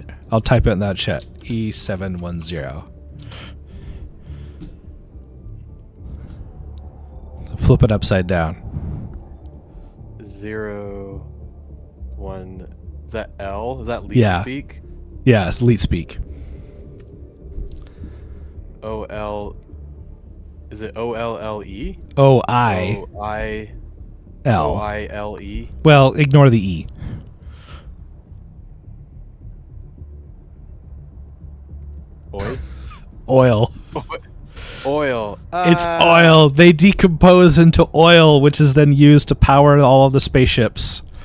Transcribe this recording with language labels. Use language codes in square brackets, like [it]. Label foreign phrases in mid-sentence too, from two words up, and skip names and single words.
[en] I'll type it in that chat. E710. Flip it upside down. 0, 1. Is that L? Is that lead speak? Yeah, it's leet speak. O-L. Is it O-L-L-E? O-I. O-I. O-I-L-E. Well, ignore the E. Oil. Oil. It's oil. They decompose into oil, which is then used to power all of the spaceships.